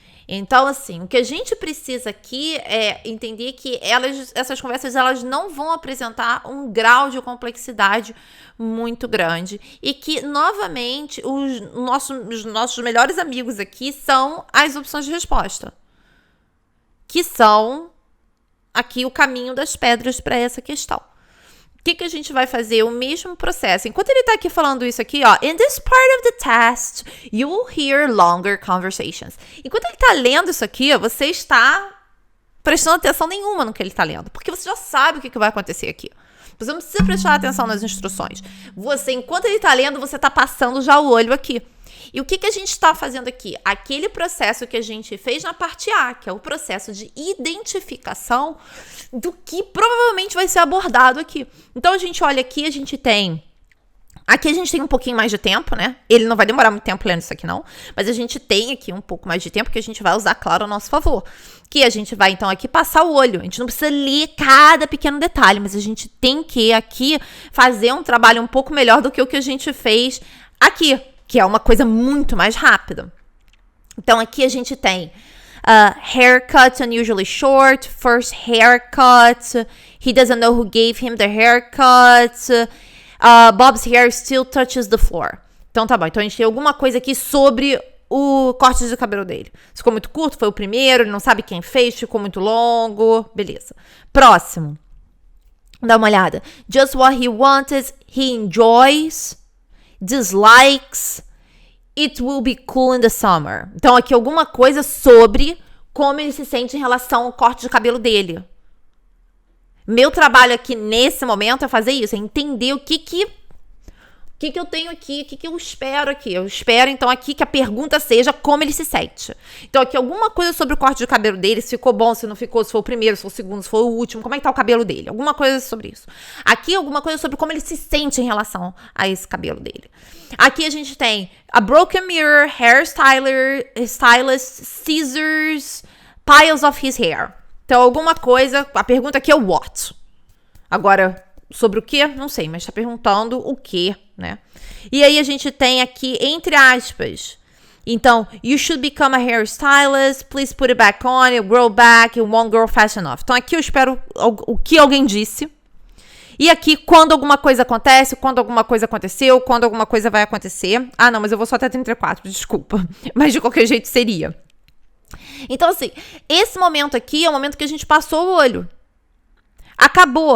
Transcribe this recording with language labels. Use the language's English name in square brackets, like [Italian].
[Portuguese] Então, assim, o que a gente precisa aqui é entender que essas conversas elas não vão apresentar um grau de complexidade muito grande e que, novamente, os nossos melhores amigos aqui são as opções de resposta, que são aqui o caminho das pedras para essa questão. O que a gente vai fazer? O mesmo processo. Enquanto ele tá aqui falando isso aqui, ó. [English] In this part of the test, you will hear longer conversations. [Portuguese] Enquanto ele tá lendo isso aqui, ó, você está prestando atenção nenhuma no que ele tá lendo. Porque você já sabe o que vai acontecer aqui. Você não precisa prestar atenção nas instruções. Enquanto ele tá lendo, você tá passando já o olho aqui. E o que a gente está fazendo aqui? Aquele processo que a gente fez na parte A, que é o processo de identificação do que provavelmente vai ser abordado aqui. Então, a gente olha aqui, a gente tem um pouquinho mais de tempo, né? Ele não vai demorar muito tempo lendo isso aqui, não. Mas a gente tem aqui um pouco mais de tempo que a gente vai usar, claro, ao nosso favor. Que a gente vai, então, aqui passar o olho. A gente não precisa ler cada pequeno detalhe, mas a gente tem que aqui fazer um trabalho um pouco melhor do que o que a gente fez aqui, que é uma coisa muito mais rápida. Então, aqui a gente tem [English] haircut unusually short, first haircut, he doesn't know who gave him the haircut, Bob's hair still touches the floor. [Portuguese] Então, tá bom. Então, a gente tem alguma coisa aqui sobre o corte de cabelo dele. Ficou muito curto, foi o primeiro, ele não sabe quem fez, ficou muito longo, beleza. Próximo. Dá uma olhada. [English] Just what he wanted, he enjoys, dislikes, it will be cool in the summer. [Portuguese] Então, aqui alguma coisa sobre como ele se sente em relação ao corte de cabelo dele. Meu trabalho aqui nesse momento é fazer isso, é entender o que eu tenho aqui, o que eu espero aqui. Eu espero, então, aqui que a pergunta seja como ele se sente. Então, aqui alguma coisa sobre o corte de cabelo dele, se ficou bom, se não ficou, se foi o primeiro, se foi o segundo, se foi o último, como é que tá o cabelo dele. Alguma coisa sobre isso. Aqui, alguma coisa sobre como ele se sente em relação a esse cabelo dele. Aqui a gente tem [English] a broken mirror, stylist, scissors, piles of his hair. [Portuguese] Então, alguma coisa, a pergunta aqui é o what. Agora, sobre o que? Não sei, mas tá perguntando o que, né? E aí a gente tem aqui, entre aspas, então, [English] you should become a hairstylist, please put it back on, it'll grow back, it won't grow fast enough. [Portuguese] Então, aqui eu espero o que alguém disse. E aqui, quando alguma coisa acontece, quando alguma coisa aconteceu, quando alguma coisa vai acontecer. Ah, não, mas eu vou só até 34, desculpa. Mas de qualquer jeito seria. Então, assim, esse momento aqui é o momento que a gente passou o olho. Acabou.